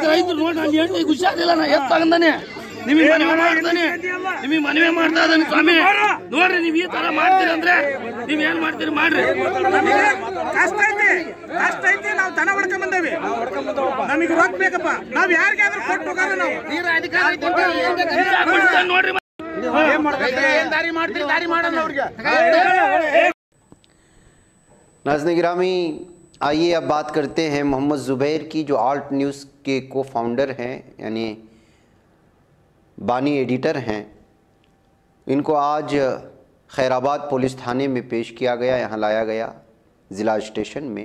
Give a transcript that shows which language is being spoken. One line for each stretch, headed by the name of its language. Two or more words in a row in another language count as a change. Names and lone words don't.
Kannada: ರೈತರು ನೋಡಿ, ನಾನು ಹೇಳಿ ಹುಷಾರಿಲ್ಲ, ನಾ ಎತ್ತ ತಗೊಂಡಾನೆ ನಿಮಗೆ ಮನವಿ ಮಾಡ್ತಾನೆ, ನಿಮಗೆ ಮನವಿ ಮಾಡ್ತಾ ಇದ್ದಾನೆ ಸ್ವಾಮಿ. ನೋಡ್ರಿ, ನೀವು ಈ ತರ ಮಾಡ್ತೀರಿ ಅಂದ್ರೆ ನೀವ್ ಏನ್ ಮಾಡ್ತೀರಿ ಮಾಡ್ರಿ. ಕಷ್ಟ ಐತಿ, ನಾವು ದನ ಹೊಡ್ಕೊಂಡ್ ಬಂದೇವಿ, ನಮಗೆ ರೊಕ್ಕ ಬೇಕಪ್ಪ, ನಾವ್ ಯಾರಿಗಾದ್ರೂ ಕೊಟ್ಟು ಹೋಗಾರ ನಾವು ನೋಡ್ರಿ.
Urdu: ناظرین گرامی، آئیے اب بات کرتے ہیں محمد زبیر کی، جو آلٹ نیوز کے کو فاؤنڈر ہیں، یعنی بانی ایڈیٹر ہیں. ان کو آج خیرآباد پولیس تھانے میں پیش کیا گیا، یہاں لایا گیا ضلع اسٹیشن میں.